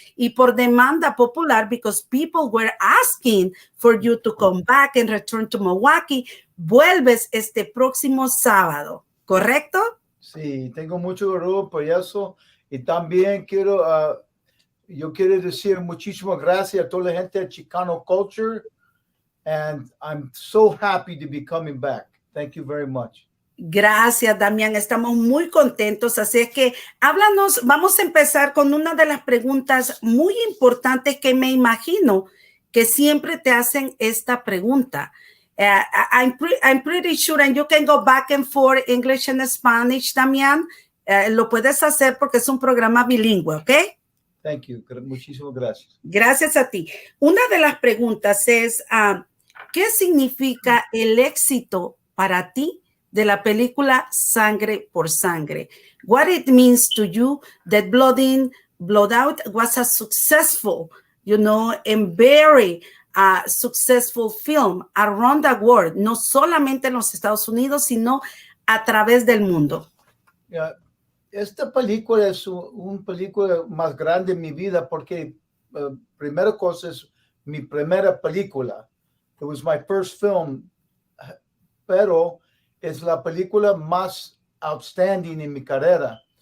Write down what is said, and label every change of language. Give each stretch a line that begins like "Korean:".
Spanish: Y por demanda popular,
English: because people were asking for you to come back and return to Milwaukee,
Spanish: vuelves este próximo sábado, ¿correcto? Sí, tengo mucho orgullo por eso. Y también quiero decir muchísimas gracias a toda la gente de Chicano Culture.
English: And I'm so happy to be coming back. Thank you very much.
Spanish: Gracias, Damián. Estamos muy contentos. Así es que háblanos. Vamos a empezar con una de las preguntas muy importantes que me imagino que siempre te hacen esta pregunta.
English: I'm pretty sure, and you can go back and forth English and Spanish, Damián.
Spanish: Lo puedes hacer porque es un programa bilingüe, ¿ok?
English: Thank you.
Spanish: Muchísimas gracias. Gracias a ti. Una de las preguntas es, ¿qué significa el éxito para ti de la película Sangre por Sangre?
English: What it means to you that Blood In, Blood Out was a successful, and very successful film around the world,
Spanish: no solamente en los Estados Unidos, sino a través del mundo. Esta película es una película más grande en mi vida porque primera cosa es mi primera película.
English: It was my first film,
Spanish: pero es la película más outstanding en mi carrera.